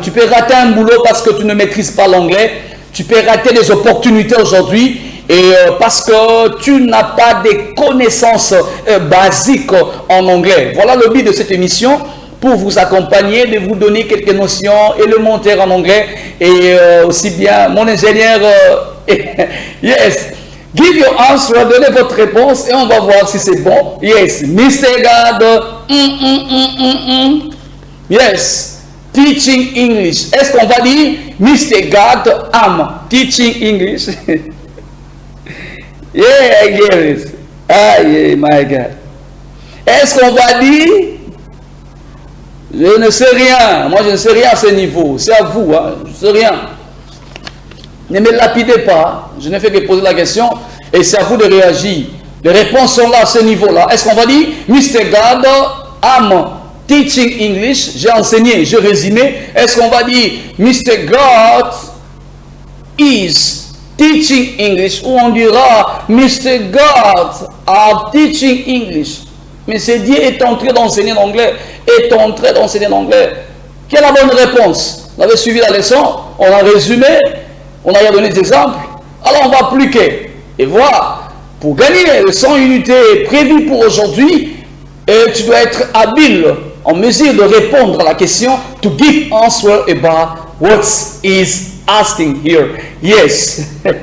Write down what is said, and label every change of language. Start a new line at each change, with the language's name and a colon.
French: Tu peux rater un boulot parce que tu ne maîtrises pas l'anglais. Tu peux rater des opportunités aujourd'hui et parce que tu n'as pas des connaissances basiques en anglais. Voilà le but de cette émission, pour vous accompagner, de vous donner quelques notions élémentaires en anglais. Et aussi bien mon ingénieur,
English: yes, give your answer,
French: donnez votre réponse et on va voir si c'est bon.
English: Yes, Mr. God, yes, teaching English.
French: Est-ce qu'on va dire Mr. God,
English: I'm teaching English? Yeah, I get it. Ah, yeah, my God.
French: Est-ce qu'on va dire je ne sais rien? Moi, je ne sais rien à ce niveau. C'est à vous, hein? Je ne sais rien. Ne me lapidez pas. Je ne fais que poser la question et c'est à vous de réagir. Les réponses sont là à ce niveau-là. Est-ce qu'on va dire Mr.
English: God, I'm teaching English?
French: J'ai enseigné, j'ai résumé. Est-ce qu'on va dire Mr.
English: God is teaching English?
French: Ou on dira
English: Mr. God are teaching English?
French: Mais c'est Dieu est en train d'enseigner l'anglais. Est en train d'enseigner l'anglais. Quelle est la bonne réponse? Vous avez suivi la leçon, on a résumé, on a donné des exemples. Alors on va appliquer et voir. Pour gagner les 100 unités prévues pour aujourd'hui, tu dois être habile, en mesure de répondre à la question,
English: to give answer about what is asking here. Yes.